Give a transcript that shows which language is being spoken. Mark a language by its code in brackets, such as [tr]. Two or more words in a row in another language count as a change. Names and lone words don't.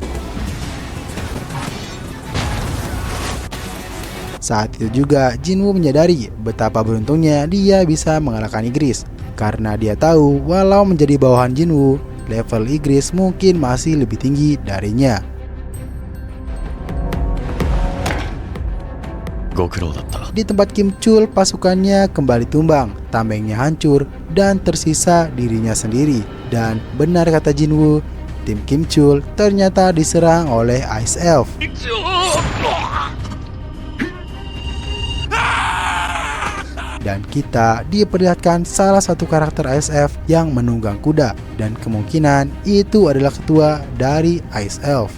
[id] Saat itu juga Jinwoo menyadari betapa beruntungnya dia bisa mengalahkan Igris. Karena dia tahu walau menjadi bawahan Jinwoo, level Igris mungkin masih lebih tinggi darinya. [ja] ご苦労だった。 [id] Di tempat Kim Chul, pasukannya kembali tumbang, tamengnya hancur, dan tersisa dirinya sendiri. Dan benar kata Jinwoo, tim Kim Chul ternyata diserang oleh Ice Elf. Dan kita diperlihatkan salah satu karakter Ice Elf yang menunggang kuda, dan kemungkinan itu adalah ketua dari Ice Elf.